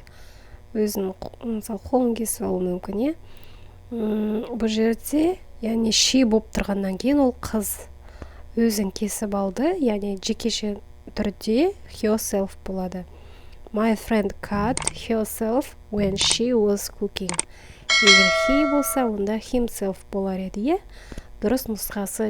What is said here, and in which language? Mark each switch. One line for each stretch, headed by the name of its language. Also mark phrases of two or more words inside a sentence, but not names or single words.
Kazakh: Өзінің мысалы қолын кесіп алуы мүмкін, е? Бұл жерде, яғни she болып тұрғаннан кейін ол қыз өзін кесіп алды, яғни жекеше түрде herself болады.
English: My friend cut herself when she was cooking.
Kazakh: Егер he болса, онда himself болар еді, е? Дұрыс нұсқасы